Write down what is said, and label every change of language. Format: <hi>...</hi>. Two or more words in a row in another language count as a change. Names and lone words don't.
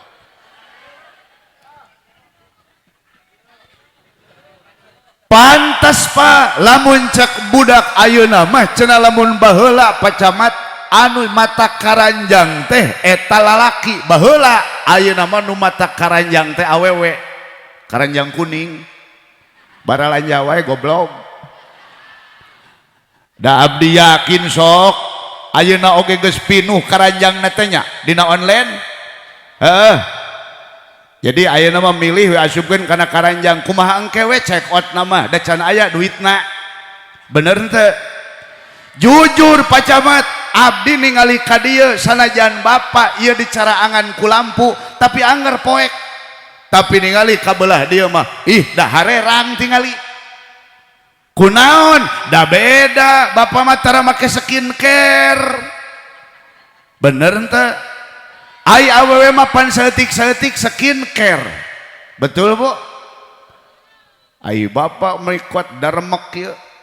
<su>pantas Pak lamun cek budak ayeuna mah cenah lamun baheula pacamat anu mata karanjang teh eta lalaki baheula ayeuna mah nu mata karanjang teh awewe karanjang kuning baralanja wae goblok da abdi yakin sok ayeuna oge geus pinuh karanjangna teh nya dina online jadi ayeuna mah milih we asupkeun kana karanjang kumaha engke we</su> <en>check out</en> <su>nama da can aya duitna bener henteu jujur pacamat abdi ningali ka dieu sanajan bapak ieu dicaraangan ku lampu tapi anggar poek tapi ningali ka belah dieu mah ih da harerang tingali kunaon da beda bapak mah tara make skincare bener henteu ai awewe mah pan saeutik-saeutik skincare betul Bu ai bapak meikot darmek ieu</su>